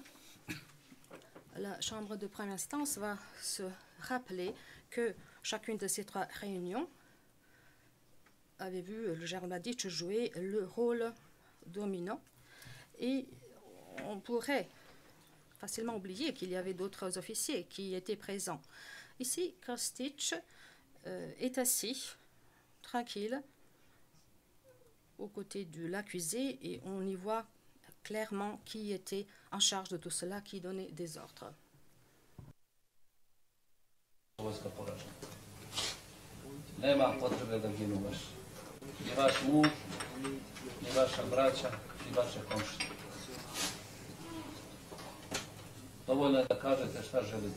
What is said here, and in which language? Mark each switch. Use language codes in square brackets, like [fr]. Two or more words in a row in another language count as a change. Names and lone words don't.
[fr] La Chambre de première instance va se rappeler que chacune de ces 3 réunions avait vu le général Mladic jouer le rôle dominant et on pourrait facilement oublier qu'il y avait d'autres officiers qui étaient présents. Ici, Krstić est assis, tranquille, aux côtés de l'accusé et on y voit clairement qui était en charge de tout cela, qui donnait des ordres. [sr] Nema potrebe da ginu baš. Ni vaš muž, ni vaša braća, ni vaše komšije. Dovoljno je da kažete šta želite.